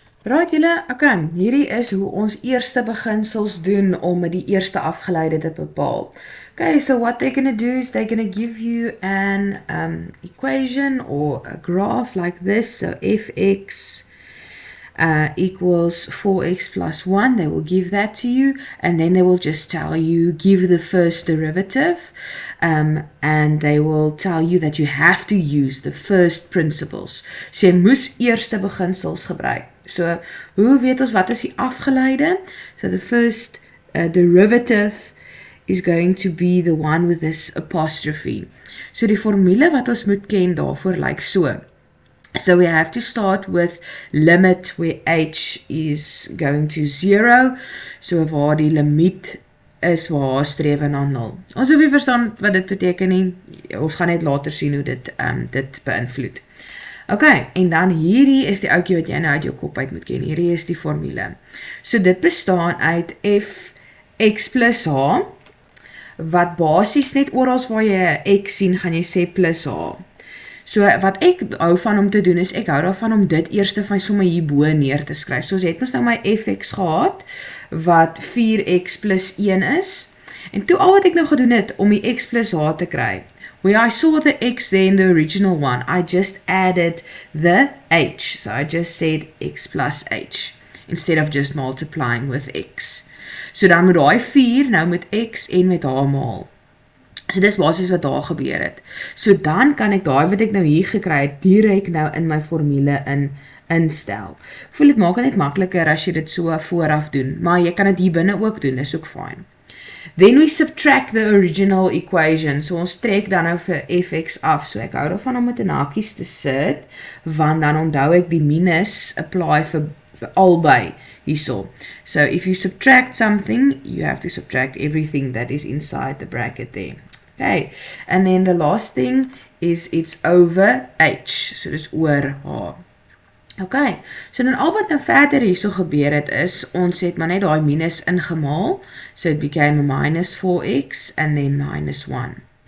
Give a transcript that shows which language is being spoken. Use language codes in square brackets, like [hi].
[af] Right julle, okay, hierdie is hoe ons eerste beginsels doen om met die eerste afgeleide te bepaal. [en] Okay, so what they're going to do is they're going to give you an equation or a graph like this. So fx equals 4x plus 1. They will give that to you, and then they will just tell you, give the first derivative, and they will tell you that you have to use the first principles. [af] So jy moes eerste beginsels gebruik. So, hoe weet ons wat is die afgeleide? [en] So the first derivative is going to be the one with this apostrophe. [af] So die formule wat ons moet ken daarvoor lyk so. [en] So we have to start with limit where h is going to 0. [af] So waar die limiet is waar h streef na 0. Ons hoef nie verstaan wat dit beteken nie. Ons gaan net later sien hoe dit beïnvloed. Okay, en dan hierdie is die ouetjie wat jy nou uit jou kop uit moet ken. Hierdie is die formule. So dit bestaan uit fx plus h, wat basies net oral waar jy 'n x sien, gaan jy sê plus h. So wat ek hou van om te doen is, ek hou daarvan om dit eerste van sommer hierbo neer te skryf. So het ons nou my fx gehad, wat 4x plus 1 is. En toe al wat ek nou gedoen het, om die x plus h te kry, [en] where I saw the x there in the original one, I just added the h. So I just said x plus h, instead of just multiplying with x. [af] So dan moet daai 4 nou met x en met h maal. So dis basies wat daar gebeur het. So dan kan ek daai wat ek nou hier gekry het, direk nou in my formule instel. Ek voel dit maak net makliker as jy dit so vooraf doen, maar jy kan dit hier binne ook doen, is ook fine. [en] Then we subtract the original equation. [af] So ons trek dan nou vir fx af. So ek hou daarvan om met 'n hakies te sit, want dan onthou ek die minus apply vir albei hierso. [en] So if you subtract something, you have to subtract everything that is inside the bracket there. Okay, and then the last thing is it's over h. [af] So dis oor h. Okay, so dan al wat nou verder hierso gebeur het is, ons het maar net daai minus ingemaal, [en] so it became a minus 4x and then minus 1.